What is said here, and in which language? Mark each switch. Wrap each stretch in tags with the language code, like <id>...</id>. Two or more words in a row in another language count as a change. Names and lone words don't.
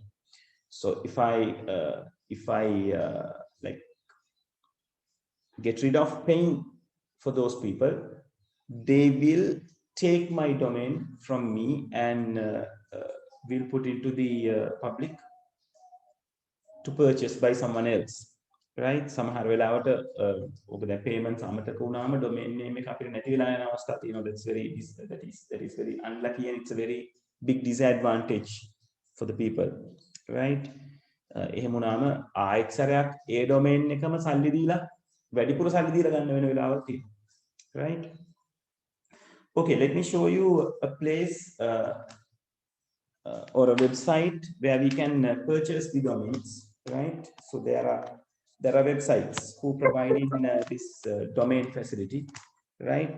<en>So if I like get rid of paying for those people, they will take my domain from me and will put into the public to purchase by someone else, right?</en> <si>සමහර වෙලාවට ඔබ දැන් payments අමතක වුණාම</si> <en>domain name</en> <si>එක අපිට නැති වෙලා යන අවස්ථා තියෙනවා.</si> <en>That is very unlucky, and it's a very big disadvantage for the people, right?</en> <si>එහෙම වුණාම ආයෙත් සැරයක් ඒ domain එකම සල්ලි දීලා වැඩිපුර සල්ලි දීලා ගන්න වෙන වෙලාවක් තියෙනවා,</si> <en>right? Okay, let me show you a place or a website where we can purchase the domains, right? So there are websites who providing this domain facility, right?</en>